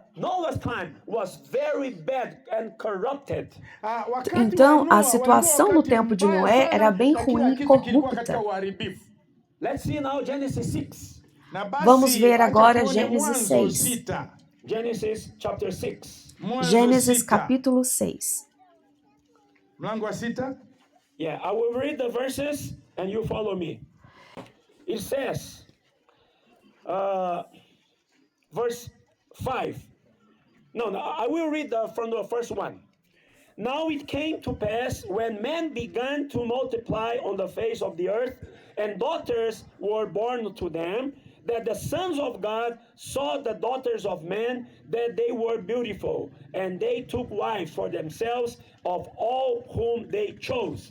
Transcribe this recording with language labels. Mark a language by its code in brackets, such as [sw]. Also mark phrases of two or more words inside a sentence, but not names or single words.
[en] Noah's time was very bad and corrupted. [pt] Então, a situação no tempo de Noé era bem ruim e corrupta. [en] Let's see now Genesis 6. [pt] Vamos ver agora Gênesis 6. [en] Genesis chapter 6. [pt] Gênesis capítulo 6. [sw] Mlango wa 6. [en] Yeah, I will read the verses and you follow me. It says, verse 5. No, I will read from the first one. Now it came to pass when men began to multiply on the face of the earth, and daughters were born to them, that the sons of God saw the daughters of men, that they were beautiful, and they took wives for themselves of all whom they chose.